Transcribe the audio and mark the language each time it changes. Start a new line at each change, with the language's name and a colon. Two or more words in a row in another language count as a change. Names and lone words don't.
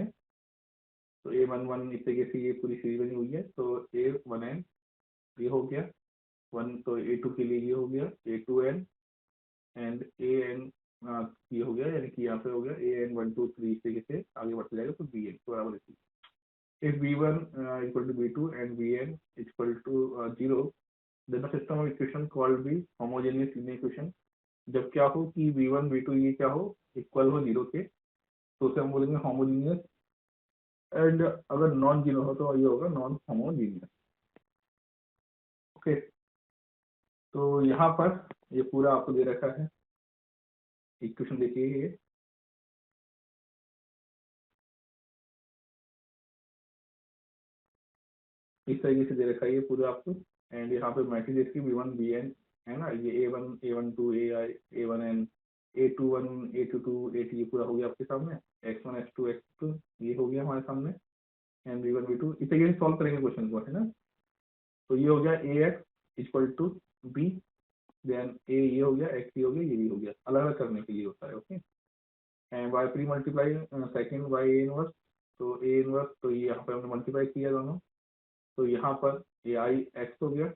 Hindi: तो a11 इस तरीके से ये पूरी सीरीज बनी हुई है। तो a1n ये हो गया 1, तो a2 के लिए ये हो गया a2n एंड an ये हो गया, यानी कि यहाँ पे हो गया an 1 2 3 इस तरीके से आगे बढ़ते जाएगा। तो bn तो बराबर इसी,
English: if v1 equal to v2 and vn equal to 0, then the system of equation called be homogeneous linear equation।
Hindi: जब क्या हो कि v1 v2 ये क्या हो, इक्वल हो 0 के, तो उसे हम बोलेंगे होमोजीनियस। एंड अगर
English: non zero
Hindi: हो तो ये होगा
English: non homogeneous.
Hindi: ओके, तो यहाँ पर ये पूरा आपको दे रखा है इक्वेशन। देखिए ये इस तरीके से दे रखा है ये पूरा आपको। एंड यहाँ पे मैट्रिक्स इसकी v1 vn है ना, ये a1 a1 2 ai a1n a21 a22 a2 ये पूरा हो गया आपके सामने। x1 x2 x2 ये हो गया हमारे सामने। एंड v1 v2 इस तरीके से सॉल्व करेंगे क्वेश्चन को, है ना। तो ये हो गया ax
English: equal to
Hindi: b, देन a ये हो गया, x ये हो गया, ये भी हो गया। अलग अलग करने के लिए होता है। ओके, एंड y
English: pre multiply second
Hindi: y a इनवर्स, तो a इनवर्स तो ये यहाँ पे हमने मल्टीप्लाई किया दोनों, तो यहाँ पर ए आई एक्स हो गया।